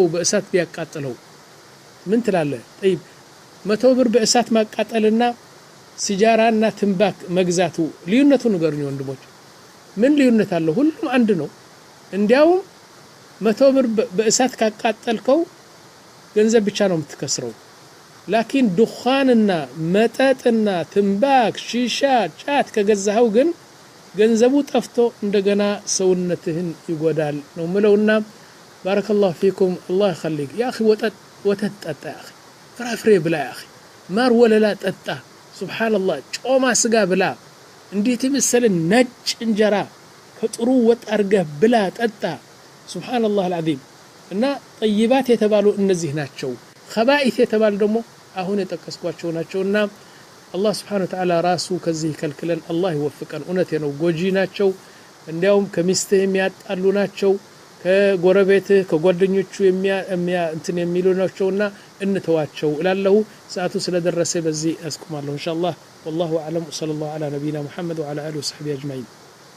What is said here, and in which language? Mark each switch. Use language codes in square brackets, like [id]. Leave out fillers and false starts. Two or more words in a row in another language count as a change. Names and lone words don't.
[am] በእሳት ቢያቃጥለው ምን ትላለህ طيب 100 ብር በእሳት ማቃጠልና ሲጃራና ትንባክ መግዛቱ ልዩነቱ ንገሩኝ ወንድሞች ምን ልዩነት አለው ሁሉም አንድ ነው እንዲያው 100 ብር በእሳት ካቃጠልከው ገንዘብ ብቻ ነው የምትከስረው ላኪን ዱኻንና መጠጥና ትንባክ ሺሻ ጫት ከገዛኸው ግን ገንዘቡ ጠፍቶ እንደገና ሰውነትህን ይጎዳል ነው ምለውና [ar] بارك الله فيكم [am] አላህ [ar] يخليك يا اخي [am] ወተት ጠጣ [ar] يا اخي [am] ፍራፍሬ ብላ [ar] يا اخي [am] ማር ወለላ ጠጣ ሱብሃንአላህ ጮማ ስጋ ብላ እንዴት ይመስል ነጭ እንጀራ ከጥሩ ወጥ አርገህ ብላ ጠጣ [ar] سبحان الله العظيم [am] እና طيبات የተባሉ እነዚህ ናቸው خبائث የተባሉ ደግሞ አሁን የተከስኳቸው ናቸውና አላህ [ar] سبحانه وتعالى [am] ራሱ ከዚህ ከልክለን አላህ ይወፍቀን እውነቴ ነው ጎጂ ናቸው እንዲያውም ከሚስትህ የሚያጣሉ ናቸው ከጎረቤትህ ከጓደኞቹ እንትን የሚሉ ናቸውና እንተዋቸው እላለሁ ሰዓቱ ስለደረሰ በዚህ አስቁማለሁ ኢንሻአላህ [ar] والله اعلم صلى الله على نبينا محمد وعلى اله وصحبه اجمعين